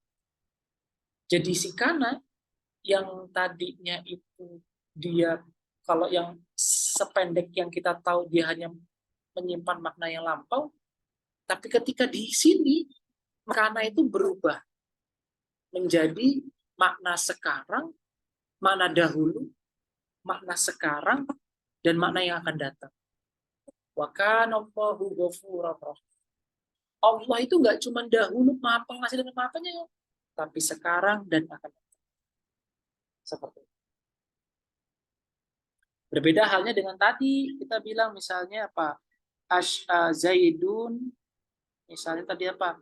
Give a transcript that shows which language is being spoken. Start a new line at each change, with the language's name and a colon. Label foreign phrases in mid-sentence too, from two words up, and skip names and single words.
Indonesian: Jadi si kana yang tadinya itu dia, kalau yang sependek yang kita tahu dia hanya menyimpan makna yang lampau, tapi ketika di sini kana itu berubah menjadi makna sekarang, makna dahulu, makna sekarang, dan makna yang akan datang.
Arabic: وكان الله غفورا رحيما.
Indonesian: Allah itu nggak cuma dahulu maha pengasih dan maha penyayang, tapi sekarang dan akan datang. Seperti itu. Berbeda halnya dengan tadi kita bilang misalnya apa? Zaidun, misalnya tadi apa?